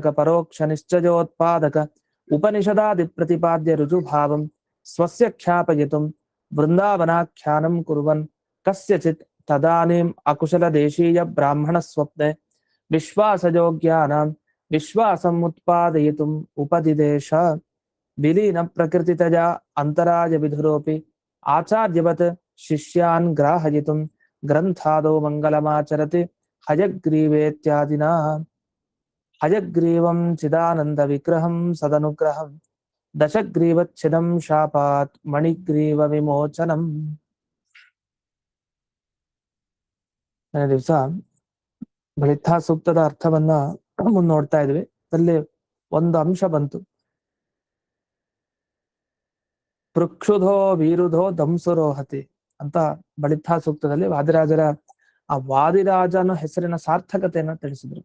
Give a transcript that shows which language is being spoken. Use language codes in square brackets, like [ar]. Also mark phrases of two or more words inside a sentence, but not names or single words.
[sa] ಪರೋಕ್ಷ ನಿಶ್ಚಯೋತ್ಪಾದಕ ಉಪನಿಷದಾದಿ ಪ್ರತಿಪಾದ್ಯ ರುಜುಭಾವಂ ಸ್ವಸ್ಯ ಖ್ಯಾಪಯಿತುಂ ವೃಂದಾವನಾಖ್ಯಾನಂ ಕುರ್ವನ್ ಕಸ್ಯಚಿತ್ ತದಾನೀಂ ಅಕುಶಲ ದೇಶೀಯ ಬ್ರಾಹ್ಮಣ ಸ್ವಪ್ನೆ ವಿಶ್ವಾಸಯೋಗ್ಯಾನಾಂ ವಿಶ್ವಾಸಂ ಉತ್ಪಾದಯಿತುಂ ಉಪದಿದೇಶ ವಿಲೀನ ಪ್ರಕೃತಿತಜಾ ಅಂತರಾಯ ವಿಧುರೋಪಿ ಆಚಾರ್ಯವತ್ ಶಿಷ್ಯಾನ್ ಗ್ರಾಹಯಿತುಂ ಗ್ರಂಥಾದೋ ಮಂಗಲಮಾಚರತಿ ಹಯಗ್ರೀವೇತ್ಯಾದಿನಾ. ಹಯಗ್ರೀವಂ ಚಿದಾನಂದ ವಿಗ್ರಹಂ ಸದನುಗ್ರಹಂ ದಶಗ್ರೀವಚ್ಛಿದಂ ಶಾಪಾತ್ ಮಣಿಗ್ರೀವ ವಿಮೋಚನಂ. [kn] ದಿವಸ ಬಳಿಥಾ ಸೂಕ್ತದ ಅರ್ಥವನ್ನ ನೋಡ್ತಾ ಇದ್ವಿ. ಅಲ್ಲಿ ಒಂದು ಅಂಶ ಬಂತು, [sa] ಪೃಕ್ಷುಧೋ ವೀರುಧೋ ದಂಸುರೋಹತಿ [kn] ಅಂತ ಬಳಿಥಾ ಸೂಕ್ತದಲ್ಲಿ ವಾದಿರಾಜರ ಆ ವಾದಿರಾಜ ಅನ್ನೋ ಹೆಸರಿನ ಸಾರ್ಥಕತೆಯನ್ನ ತಿಳಿಸಿದ್ರು.